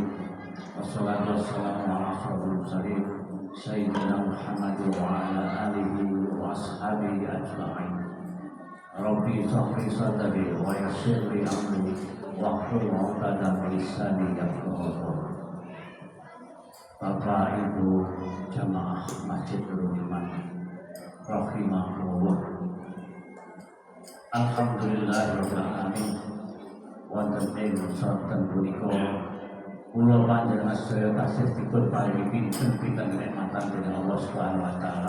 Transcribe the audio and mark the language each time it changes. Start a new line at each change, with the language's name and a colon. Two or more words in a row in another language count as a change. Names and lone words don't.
Arabic: والصلاة والسلام على أشرف المرسلين سيدنا محمد وعلى آله وأصحابه أجمعين. رب اشرح لي صدري ويسر لي أمري واحلل عقدة من لساني يفقهوا قولي.
Indonesian: Bapak Ibu jamaah Masjid Nurul Iman rahimahullah.
Arabic: الحمد لله رب العالمين.
Javanese: Wonten ing sarten punika kula panjenengan sedaya tasih dipun paringi pinten-pinten nikmatan dening Allah
Arabic: سبحانه وتعالى.